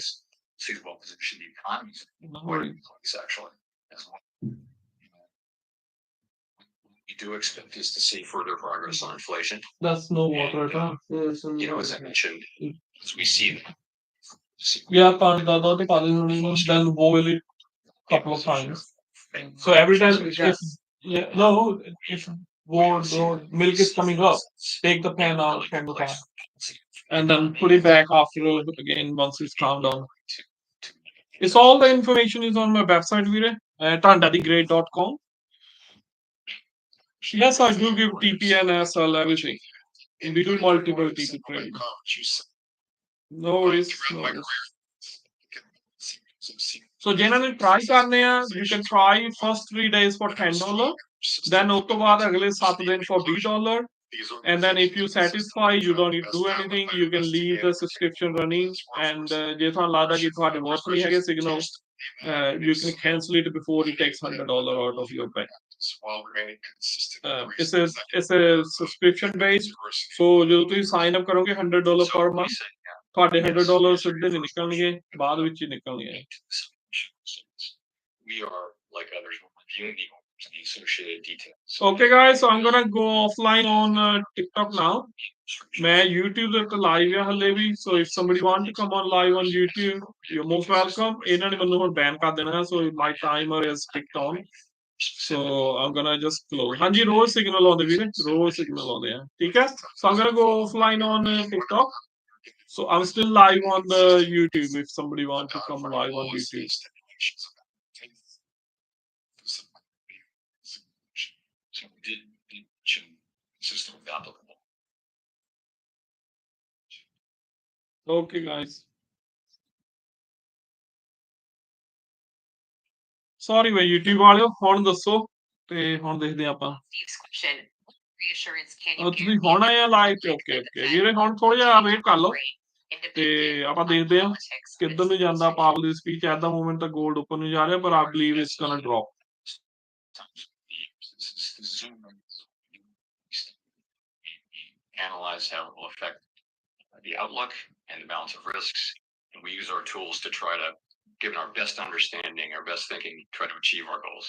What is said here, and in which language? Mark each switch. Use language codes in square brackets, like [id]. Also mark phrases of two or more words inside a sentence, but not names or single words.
[en] place. See well positioned the economies No quite a worries. good place actually as well. We do expect us to see further progress on inflation. That's no water at all. As I mentioned, as we see Yeah, [pa] ਪਾਣੀ ਦਾ ਦੁੱਧ ਪਾ ਦੇ ਹੁਣ ਇਹਨੂੰ, [en] then boil it couple of times. So every time if milk is coming up, take the pan out from the pan and then put it back after again once it's calmed down. It's all the information is on my website, Veer, dhanda.com. Yes, I do give TP and SL everything. We do multiple TP trading. No worries. No worries. So [pa] ਜਿਹਨਾਂ ਨੇ try ਕਰਨੇ ਆ, [en] you can try first 3 days for $10, then [pa] ਉਸ ਤੋਂ ਬਾਅਦ ਅਗਲੇ 7 ਦਿਨ [en] for $20, and then if you satisfy, you don't need to do anything, you can leave the subscription running, and [pa] ਜੇ ਤੁਹਾਨੂੰ ਲੱਗਦਾ ਕਿ ਤੁਹਾਡੇ worth ਨਹੀਂ ਹੈਗੇ [en] signal, you can cancel it before it takes $100 out of your bank. It's a subscription based, so [pa] ਜਦੋਂ ਤੁਸੀਂ [en] sign up [pa] ਕਰੋਗੇ [en] $100 per month, [pa] ਤੁਹਾਡੇ $100 ਸਿੱਧੇ ਨਹੀਂ ਨਿਕਲਣਗੇ, ਬਾਅਦ ਵਿੱਚ ਹੀ ਨਿਕਲਣਗੇ. [en] we are like others, we're reviewing the associated details. Okay, guys, so I'm gonna go offline on TikTok now. [pa] मैं YouTube ਦੇ ਉੱਤੇ live ਆ ਹਲੇ ਵੀ, [en] so if somebody want to come on live on YouTube, you're most welcome. [pa] ਇਹਨਾਂ ਨੇ ਮੈਨੂੰ ਹੁਣ ban ਕਰ ਦੇਣਾ, [en] so my timer is ticked on. So I'm gonna just close. [pa] ਹਾਂਜੀ, ਰੋਜ਼ signal ਆਉਂਦੇ ਵੀਰੇ, ਰੋਜ਼ signal ਆਉਂਦੇ ਆ, ਠੀਕ ਹੈ? [en] So I'm gonna go offline on TikTok. So I'm still live on the YouTube if somebody wants to come live on YouTube. So we did mention system applicable. Okay, guys. [pa] Sorry ਵੇ YouTube ਵਾਲਿਓ, ਹੁਣ ਦੱਸੋ ਤੇ ਹੁਣ ਦੇਖਦੇ ਆਪਾਂ। ਤੁਸੀਂ ਹੁਣ ਆਏ ਆ ਲਾਈਵ ਤੇ? ਓਕੇ ਵੀਰੇ, ਹੁਣ ਥੋੜਾ ਜਿਹਾ ਵੇਟ ਕਰ ਲਓ ਤੇ ਆਪਾਂ ਦੇਖਦੇ ਆ ਕਿੱਧਰ ਨੂੰ ਜਾਂਦਾ ਪਾਵਲ ਦੀ ਸਪੀਚ। [en] at the moment [pa] ਤਾਂ ਗੋਲਡ ਉੱਪਰ ਨੂੰ ਜਾ ਰਿਹਾ, ਪਰ [en] I believe it's gonna drop. Analyze how it will affect the outlook and the balance of risks, and we use our tools to try to, given our best understanding, our best thinking, try to achieve our goals.